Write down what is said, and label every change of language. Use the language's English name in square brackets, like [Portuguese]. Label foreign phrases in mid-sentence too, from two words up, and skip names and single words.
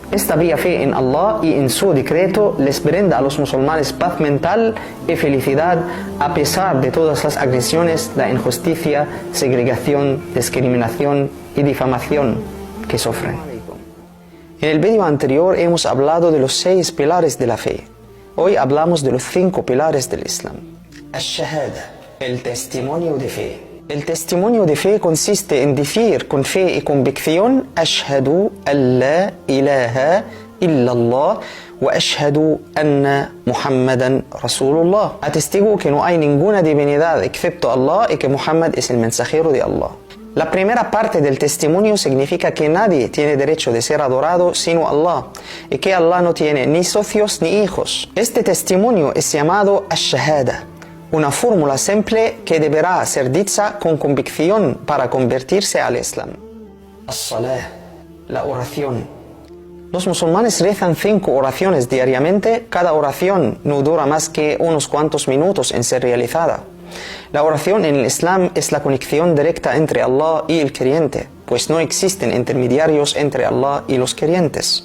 [Spanish] Esta vía fe en Allah y en su decreto les brinda a los musulmanes paz mental y felicidad a pesar de todas las agresiones, la injusticia, segregación, discriminación y difamación que sufren. En el vídeo anterior hemos hablado de los 6 pilares de la fe. Hoy hablamos de los 5 pilares del Islam. Ash-Shahada, el testimonio de fe. El testimonio de fe consiste en decir con fe y convicción: [Arabic] أشهد أن لا إله إلا الله وأشهد أن محمدا رسول الله. [Spanish] Atestigo que no hay ninguna divinidad excepto Allah y que Muhammad es el mensajero de Allah. La primera parte del testimonio significa que nadie tiene derecho de ser adorado sino Allah y que Allah no tiene ni socios ni hijos. Este testimonio es llamado Ash-Shahada, una fórmula simple que deberá ser dicha con convicción para convertirse al Islam. As-Salah, la oración. Los musulmanes rezan 5 oraciones diariamente. Cada oración no dura más que unos cuantos minutos en ser realizada. La oración en el Islam es la conexión directa entre Allah y el creyente, pues no existen intermediarios entre Allah y los creyentes.